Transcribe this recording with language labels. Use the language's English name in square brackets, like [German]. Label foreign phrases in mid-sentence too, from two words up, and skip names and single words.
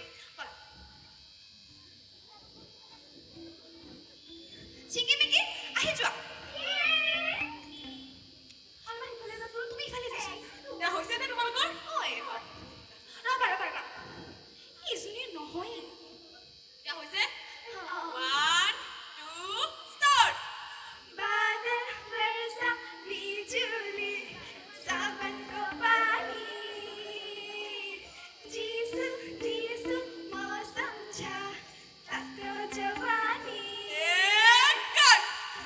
[Assamese] ব'লা চিকিমিকি আহি যোৱা অলপমান ইফালে যাচোন তুমি ইফালে যাচোন এতিয়া হৈছেনে তোমালোকৰ ঐ ৰ'বা ইজনী নহয় এতিয়া হৈছে 1 2 ষ্টাৰ্ট [Hindi] बादल बरसा बिजुली सावन को पानी जीसु मौसम छा सातो जवानी [Assamese] কাট